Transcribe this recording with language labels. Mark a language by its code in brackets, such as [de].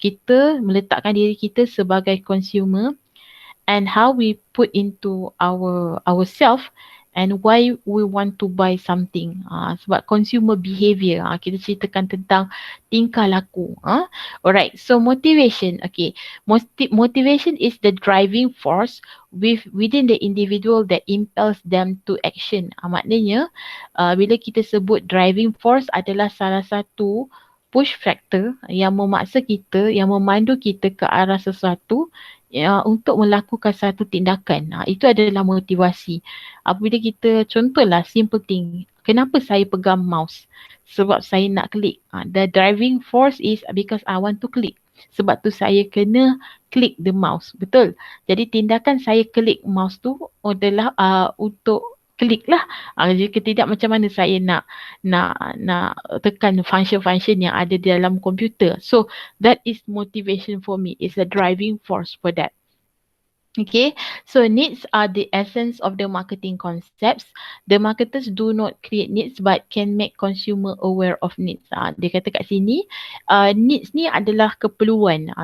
[ms] Kita meletakkan diri kita sebagai [en] consumer and how we put into ourself and why we want to buy something. [ms] Sebab consumer behavior, kita ceritakan tentang tingkah laku. [en] Alright, so motivation. Okay, motivation is the driving force within the individual that impels them to action. [ms] Maknanya bila kita sebut driving force adalah salah satu push factor yang memaksa kita, yang memandu kita ke arah sesuatu untuk melakukan satu tindakan. Itu adalah motivasi. Apabila kita, contohlah [en] simple thing, [ms] kenapa saya pegang mouse? Sebab saya nak klik. [en] The driving force is because I want to click. [ms] Sebab tu saya kena klik [en] the mouse. [ms] Betul? Jadi tindakan saya klik mouse tu adalah untuk klik lah. Jika tidak, macam mana saya nak tekan function-function yang ada di dalam komputer. [en] So that is motivation for me. It's a driving force for that. Okay, so needs are the essence of the marketing concepts. The marketers do not create needs but can make consumer aware of needs. [ms] Dia kata kat sini, needs ni adalah keperluan.